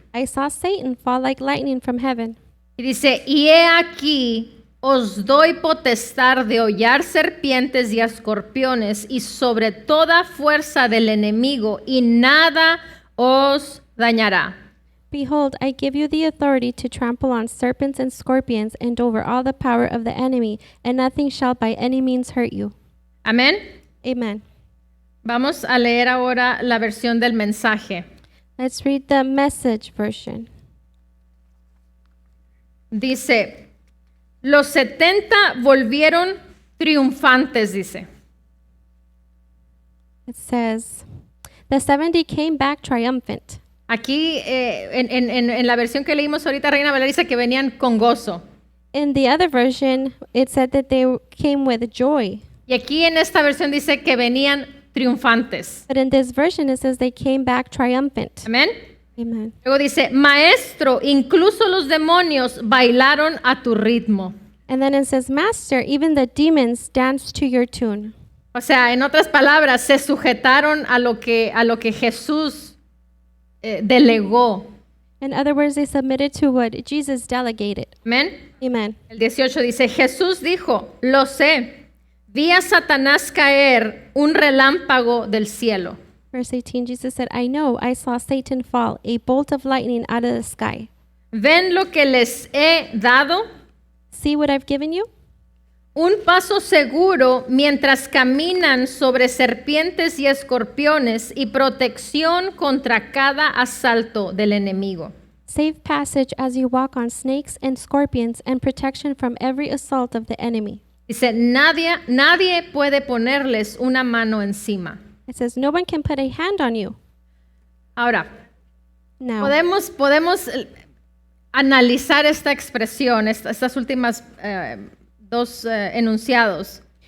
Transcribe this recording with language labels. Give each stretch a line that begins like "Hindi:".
English: I saw Satan fall like lightning from heaven.
Spanish: Y dice, y he aquí, os doy potestad de hollar serpientes y escorpiones y sobre toda fuerza del enemigo, y nada os dañará.
English: Behold, I give you the authority to trample on serpents and scorpions and over all the power of the enemy, and nothing shall by any means hurt you.
Spanish: Amén.
English: Amen.
Spanish: Vamos a leer ahora la versión del mensaje.
English: Let's read the Message version.
Spanish: Dice, los 70 volvieron triunfantes, dice.
English: It says, the 70 came back triumphant.
Spanish: Aquí en la versión que leímos ahorita, Reina Valera dice que venían con gozo.
English: In the other version, it said that they came with joy.
Spanish: Y aquí en esta versión dice que venían triunfantes.
English: But in this version, it says they came back triumphant.
Spanish: Amén.
English: Amen.
Spanish: Luego dice, maestro, incluso los demonios bailaron a tu ritmo.
English: And then it says, Master, even the demons danced to your tune.
Spanish: O sea, en otras palabras, se sujetaron a lo que Jesús delegó.
English: In other words, they submitted to what Jesus delegated.
Spanish: Amén.
English: Amen.
Spanish: El 18 dice, Jesús dijo, lo sé, vi a Satanás caer un relámpago del cielo.
English: Verse 18, Jesus said, I know, I saw Satan fall, a bolt of lightning out of the sky.
Spanish: ¿Ven lo que les he dado?
English: See what I've given you?
Spanish: Un paso seguro mientras caminan sobre serpientes y escorpiones y protección contra cada asalto del enemigo.
English: Safe passage as you walk on snakes and scorpions and protection from every assault of the enemy.
Spanish: Dice, nadie puede ponerles una mano encima.
English: It says, no one can put a hand on you.
Spanish: Ahora,
English: Now,
Spanish: podemos analizar esta expresión, estas últimas dos enunciados.